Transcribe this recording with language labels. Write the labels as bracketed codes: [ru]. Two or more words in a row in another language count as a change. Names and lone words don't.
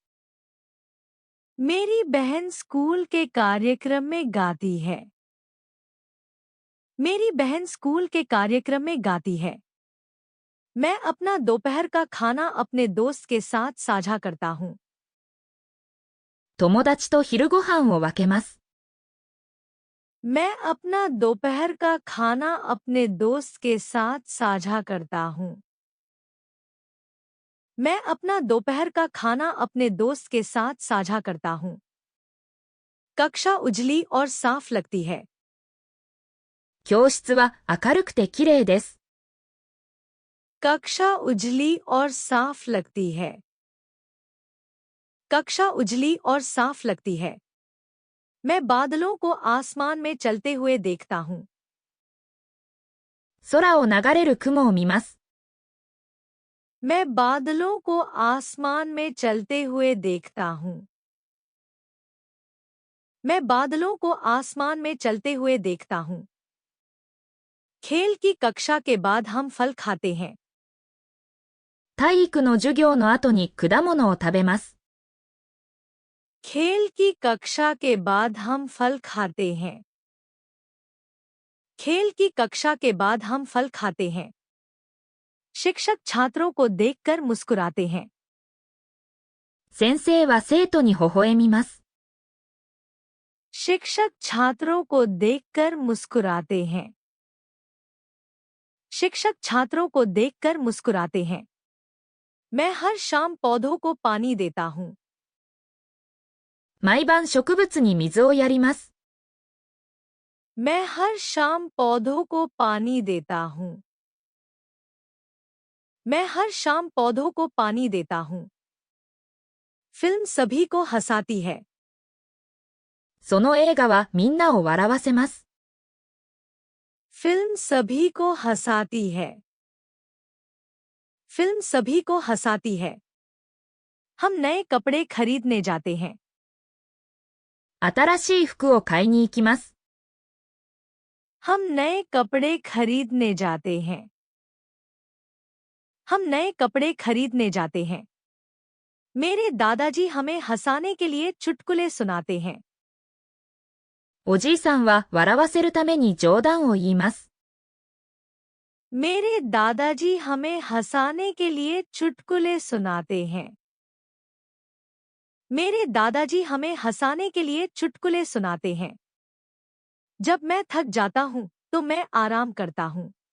[hi] मेरी बहन स्कूल के कार्यक्रम में गाती है। मेरी बहन स्कूल के कार्यक्रम में गाती है। मैं अपना दोपहर का खाना अपने दोस्त के साथ साझा करता हूँ। [ja] 友達と昼ご飯を分けます。 [hi] मैं अपना दोपहर का खाना अपने दोस्त के साथ साझा करता हूँ। मैं अपना दोपहर का खाना अपने दोस्त के साथ साझा करता हूँ। कक्षा उजली और साफ लगती है। [ja] 教室は明るくてきれいです。 [hi] कक्षा उजली और साफ लगती है। कक्षा उजली और साफ लगती है। मैं बादलों को आसमान में चलते हुए देखता हूँ। [ja] 空を流れる雲を見ます。 [hi] मैं बादलों को आसमान में चलते हुए देखता हूँ। मैं बादलों को आसमान में चलते हुए देखता हूँ। खेल की कक्षा के बाद हम फल खाते हैं। [ja] 体育の授業の後に果物を食べます。 [hi] खेल की कक्षा के बाद हम फल खाते हैं। खेल की कक्षा के बाद हम फल खाते हैं। शिक्षक छात्रों को देखकर मुस्कुराते हैं। [ja] 先生は生徒に微笑みます。 [hi] शिक्षक छात्रों को देखकर मुस्कुराते हैं। शिक्षक छात्रों को देखकर मुस्कुराते हैं। मैं हर शाम पौधों को पानी देता हूँ। [ja] 毎晩植物に水をやります。 [hi] मैं हर शाम पौधों को पानी देता हूँ। मैं हर शाम पौधों को पानी देता हूँ। फिल्म सभी को हंसाती है। [ja] その映画はみんなを笑わせます。 [hi] फिल्म सभी को हंसाती है। फिल्म सभी को हंसाती है। हम नए कपड़े खरीदने जाते हैं। [ja] 新しい服を買いに行きます。 [hi] हम नए कपड़े खरीदने जाते हैं। हम नए कपड़े खरीदने जाते हैं। मेरे दादाजी हमें हंसाने के लिए चुटकुले सुनाते हैं। [ja] おじいさんは笑わせるために冗談を言います。 [hi] मेरे दादाजी हमें हंसाने के लिए चुटकुले सुनाते हैं। मेरे दादाजी हमें हंसाने के लिए चुटकुले सुनाते हैं। जब मैं थक जाता हूँ तो मैं आराम करता हूँ।